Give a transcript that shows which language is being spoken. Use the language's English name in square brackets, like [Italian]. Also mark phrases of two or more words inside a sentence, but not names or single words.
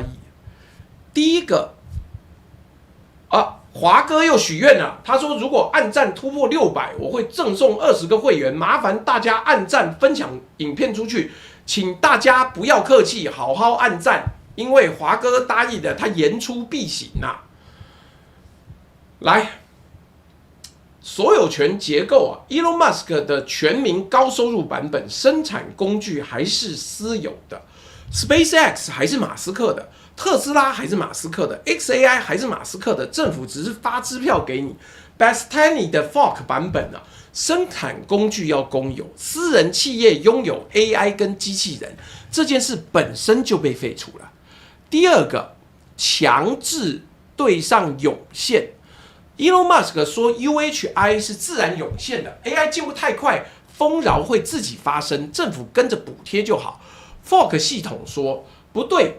[Chinese] 第一個，華哥又許願了，他說如果按讚突破600，我會贈送20個會員，麻煩大家按讚分享影片出去。請大家不要客氣，好好按讚，因為華哥答應的，他言出必行啊。來，所有權結構啊 ，Elon Musk 的全民高收入版本，生產工具還是私有的 ，SpaceX 還是馬斯克的，特斯拉還是馬斯克的 ，XAI 還是馬斯克的，政府只是發支票給你。Bastani 的 Fork 版本啊，生產工具要公有，私人企業擁有 AI 跟機器人，這件事本身就被廢除了。第二個，強制對上湧現。Elon Musk 說 UHI 是自然湧現的 ，AI 進步太快，豐饒會自己發生，政府跟着補貼就好。Fork 系統說不對。